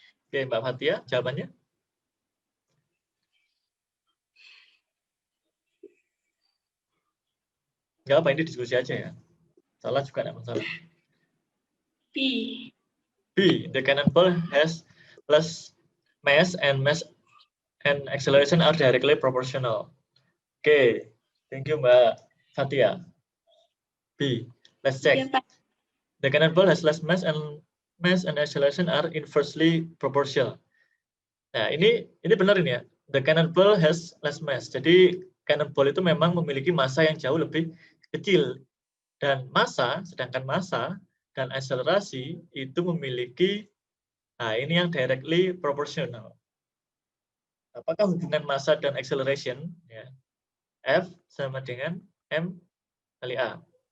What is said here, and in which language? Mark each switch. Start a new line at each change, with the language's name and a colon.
Indonesian: Oke, Mbak Fatia, jawabannya? Nggak apa, ini diskusi aja ya. Salah juga tidak masalah. B. B.
English: The cannonball has less mass and acceleration are directly proportional. Oke, thank you Mbak Fatia. B. Let's check.
Indonesian: Ya, Pak.
English: The cannonball has less mass and acceleration are inversely proportional.
Indonesian: Nah, ini benar ini ya.
English: The cannonball has less mass.
Indonesian: Jadi cannonball itu memang memiliki massa yang jauh lebih kecil, dan sedangkan massa dan akselerasi itu memiliki, nah ini yang directly proportional. Apakah hubungan massa dan acceleration ya, F sama dengan M kali A.